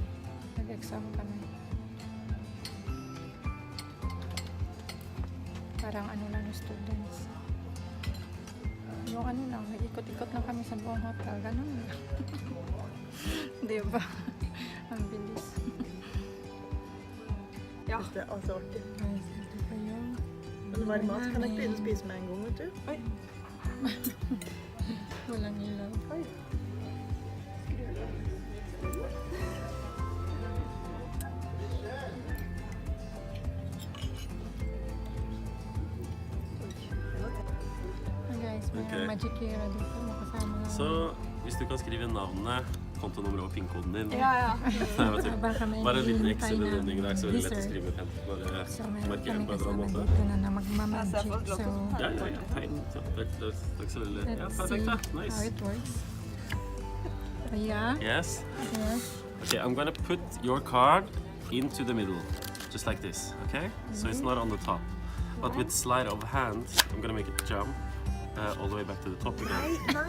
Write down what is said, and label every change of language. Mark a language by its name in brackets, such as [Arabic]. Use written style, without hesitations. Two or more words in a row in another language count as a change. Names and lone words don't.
[Filipino] Nag-exam kami. Parang ano lang yung students. Yung ano lang, nag-ikot-ikot lang kami sa buong hotel. Ganun lang. Diba? Ang bilis. [Swedish] Ja. Det är så artigt. [Filipino] Guys, ito pa yung [Swedish] Men varm mat kan jag inte begynna spisa med en gång, vet du. Oj. [Filipino] walang ilaw. [Swedish] Oj. [Filipino] Guys, may [English] Okay. [Filipino] magic era dito. Makasama lang. [Norwegian] Så hvis du kan skrive navnet, kontonummeret og PIN-koden din. Ja, ja. Nei, vet du. [Filipino] Habang kami [Norwegian] Bare en liten [Filipino] hinihintay [Norwegian] ekstra [Filipino] ng [Norwegian] bedømning der, så er det lett å dessert. skrive pen. Bare [Filipino] So, meron [Norwegian] markere [Filipino] kami [Norwegian] på en eller [Filipino] kasama [Norwegian] annen måte. [Filipino] dito na magmamagic. So, [Norwegian] Ja, ja, ja. Tegn. Så, takk så veldig. Ja, [English] let's see [Norwegian] perfekt da. [English] how Nice. it works. Yeah. Yes. Yes. Okay, I'm gonna put your card into the middle, just like this, okay? So it's not on the top. But with sleight of hand, I'm gonna make it jump all the way back to the top again.